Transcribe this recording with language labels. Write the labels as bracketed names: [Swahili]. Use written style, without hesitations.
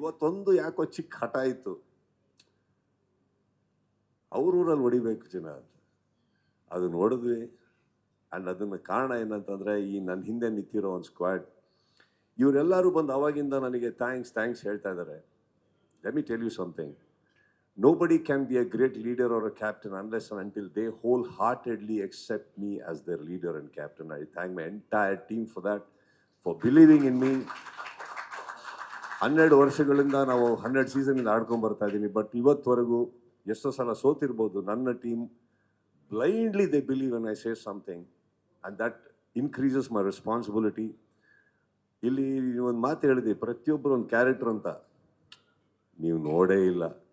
[Kannada] ಇವತ್ತೊಂದು ಯಾಕೋ ಚಿಕ್ಕ ಹಠ ಆಯಿತು, ಅವ್ರೂರಲ್ಲಿ ಹೊಡಿಬೇಕು ಜನ ಅಂತ. ಅದು ನೋಡಿದ್ವಿ. ಆ್ಯಂಡ್ ಅದನ್ನು ಕಾರಣ ಏನಂತಂದರೆ, ಈ ನನ್ನ ಹಿಂದೆ ನಿಂತಿರೋ ಒಂದು ಸ್ಕ್ವಾಡ್, ಇವರೆಲ್ಲರೂ ಬಂದು ಅವಾಗಿಂದ ನನಗೆ ಥ್ಯಾಂಕ್ಸ್ ಹೇಳ್ತಾ ಇದ್ದಾರೆ. [English] Let me tell you something. Nobody can be a great leader or a captain unless and until they wholeheartedly accept me as their leader and captain. I thank my entire team for that, for believing in me. [Kannada] 12 ವರ್ಷಗಳಿಂದ ನಾವು 12 ಸೀಸನಿಂದ ಆಡ್ಕೊಂಡು ಬರ್ತಾ ಇದ್ದೀನಿ. But ಇವತ್ತವರೆಗೂ ಎಷ್ಟೋ ಸಲ ಸೋತಿರ್ಬೋದು, ನನ್ನ team [English] Blindly they believe when I say something, and that increases my responsibility. [Kannada] ಇಲ್ಲಿ ಒಂದು ಮಾತು ಹೇಳಿದೆ, ಪ್ರತಿಯೊಬ್ಬರು ಒಂದು ಕ್ಯಾರೆಕ್ಟರ್ ಅಂತ. ನೀವು ನೋಡೇ ಇಲ್ಲ.